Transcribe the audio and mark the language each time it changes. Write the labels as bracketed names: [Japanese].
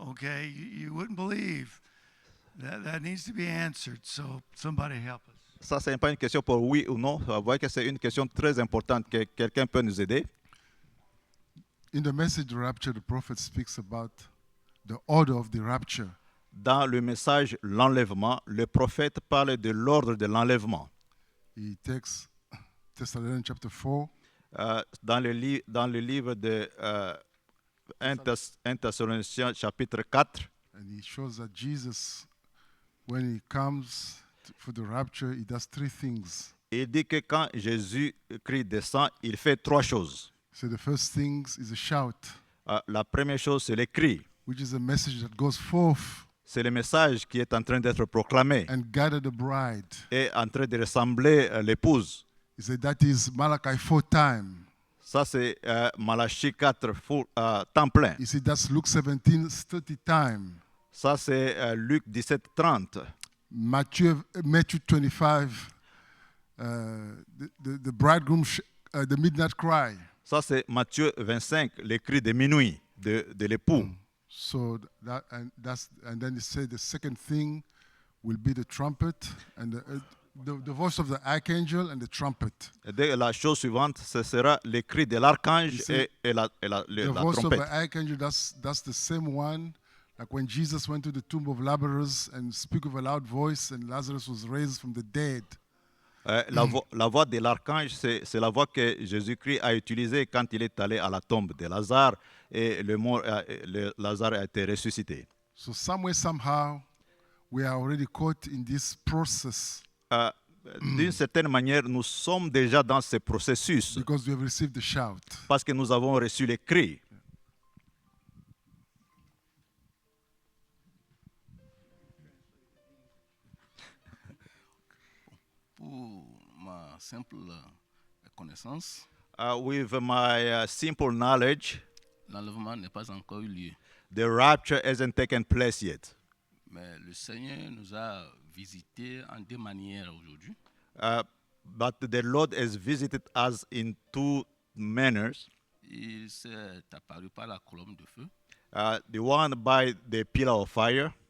[English] Okay, you wouldn't believe that needs to be answered. So somebody help us. [French] Ça, ce n'est pas une question pour oui ou non. Vous voyez que c'est une question très importante que quelqu'un peut nous aider. [English] In the message rapture, the prophet speaks about the order of the rapture. [French] Dans le message l'enlèvement, le prophète parle de l'ordre de l'enlèvement. [English] He takes Thessalonians chapter 4, [French] Dans le livre de 1 Thessaloniciens chapitre 4, [English] and he shows that Jesus, when he comes for the rapture, he does 3 things. [French] il dit que quand Jésus-Christ descend, il fait 3 choses. [English] So the first thing is a shout, [French] La première chose, c'est le cri. [English] which is a message that goes forth [French] C'est le message qui est en train d'être proclamé [English] and gather the bride. [French] et en train de ressembler l'épouse. [English] He said that is Malachi 4 time. [French] Ça, c'est Malachie 4, temps plein. [English] He said that's Luke 17:30 time. [French] Ça, c'est Luc 17, 30. [English] Matthew 25, the bridegroom, the midnight cry. [French] Ça, c'est Matthieu 25, le cri de minuit de l'époux. [English] So and then he said the second thing will be the trumpet and the voice of the archangel and the trumpet. [French] Et la chose suivante, ce sera le cri de l'archange C'est- et la [English] The voice of [French] trompette. [English] the archangel, that's the same one, like when Jesus went to the tomb of Lazarus and spoke with a loud voice, and Lazarus was raised from the dead. [French] La voix de l'archange, c'est la voix que Jésus-Christ a utilisée quand il est allé à la tombe de Lazare et Lazare a été ressuscité. [English] So somewhere, somehow, we are already caught in this process [French] d'une certaine manière, nous sommes déjà dans ce processus [English] because we have received the shout. [French] parce que nous avons reçu les cris. Pour ma simple connaissance, [English] With my simple knowledge, [French] l'enlèvement n'est pas encore eu lieu. [English] the rapture hasn't taken place yet. [French] Mais le Seigneur nous a visités en deux manières aujourd'hui. [English] But the Lord has visited us in two manners. [French] Il s'est apparu par la colonne de feu [English] The one by the pillar of fire,